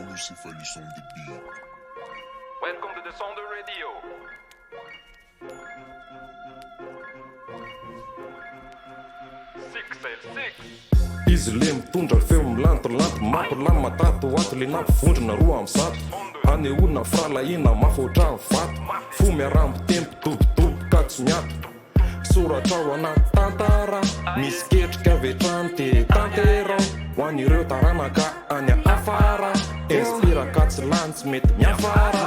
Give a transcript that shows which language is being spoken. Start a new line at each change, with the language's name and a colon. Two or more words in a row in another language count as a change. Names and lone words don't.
English: Céphalice on the beat. Welcome to the Sound Radio.
Malagasy: Izy le mitondra feo milantolanto mampilamy matato ato le nampivondrona roa amy zato haneolona firalahina mafotra ny vato fo miarambo tempo tobotobo ka tsy miato soratra ao anaty tantara misy ketrika avetrany te tanterao ho an'ireo taranaka any afara inspira ka tsy lany tsy mety miafara